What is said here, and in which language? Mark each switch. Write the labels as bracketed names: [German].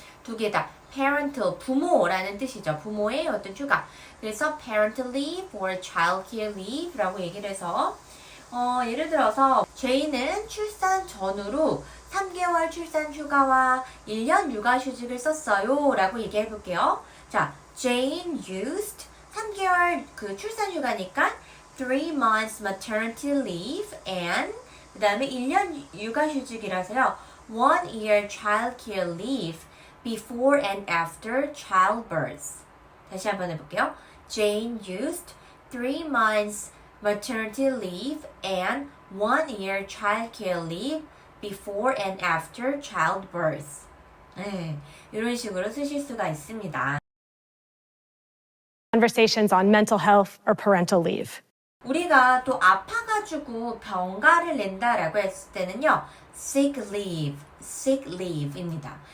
[Korean] 두 개 다 parental 부모라는 뜻이죠. 부모의 어떤 휴가. 그래서 [English] parental leave or child care leave [Korean] 라고 얘기를 해서 예를 들어서 제이는 출산 전후로 3개월 출산 휴가와 1년 육아휴직을 썼어요 라고 얘기해 볼게요. [English] 자, Jane used [Korean] 3개월 그 출산 휴가니까 [English] 3 months maternity leave and [Korean] 그 다음에 1년 육아휴직이라서요 [English] 1 year child care leave before and after childbirth. [Korean] 다시 한번 해볼게요. [English] Jane used 3 months maternity leave and 1 year child care leave before and after childbirth. [Korean] 네, 이런 식으로 쓰실 수가 있습니다. [English] Conversations on mental health or parental leave. [Korean] 우리가 또 아파가지고 병가를 낸다라고 했을 때는요, sick leave입니다.